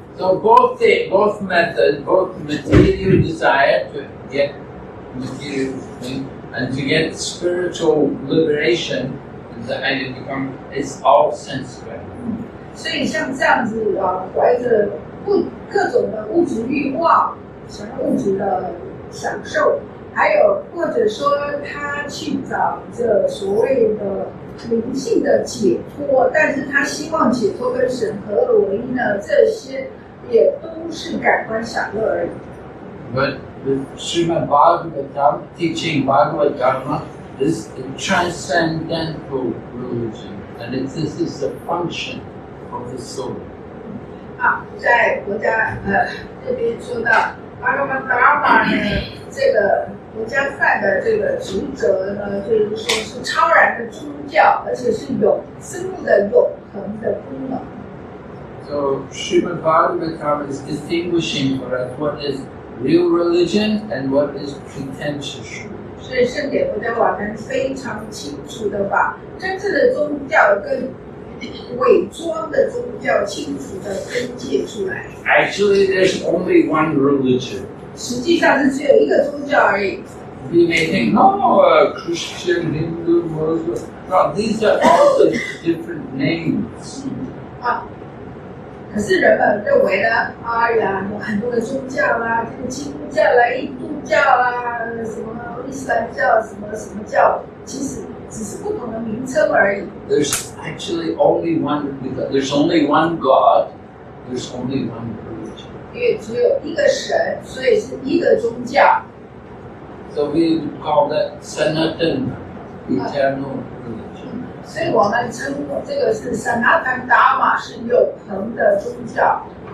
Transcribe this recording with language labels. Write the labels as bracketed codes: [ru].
[en] So both methods, both material desire to get material thing and to get spiritual liberation, the idea become is all sense-driven. [zh] 所以像这样子怀着各种的物质欲望，想要物质的享受，还有或者说他去找着所谓的灵性的解脱，但是他希望解脱跟神合二为一呢，这些也都是感官享乐而已。 [en] But the Srimad Bhagavatam teaching Bhagavad Dharma is a transcendental religion, and this is the function of the soul. [zh] 在国家这边说到巴格巴达玛呢，这个国家饭的这个职责呢，就是说是超然的宗教，而且是生命的永恒的功能。 [en] So Srimad Bhagavatam is distinguishing for us what is real religion and what is pretentious religion. [zh] 所以圣典国家瓦坛非常清楚的把真正的宗教跟伪装的宗教清楚的分界出来。 [en] Actually, there's only one religion. [zh] 实际上是只有一个宗教而已。 [en] You may think, no, Christian, Hindu, Muslim. No, these are all the different names. [zh] 可是人们认为呢，有很多的宗教啦，这个基督教啦、印度教啦、什么伊斯兰教、什么教，其实只是不同的名称而已。 [en] There's actually only one. There's only one God. There's only one religion. [zh] 因为只有一个神，所以是一个宗教。 [en] So we would call that Sanatana, eternal religion. [zh] 所以我们称这个是萨那坦达玛，是永恒的宗教。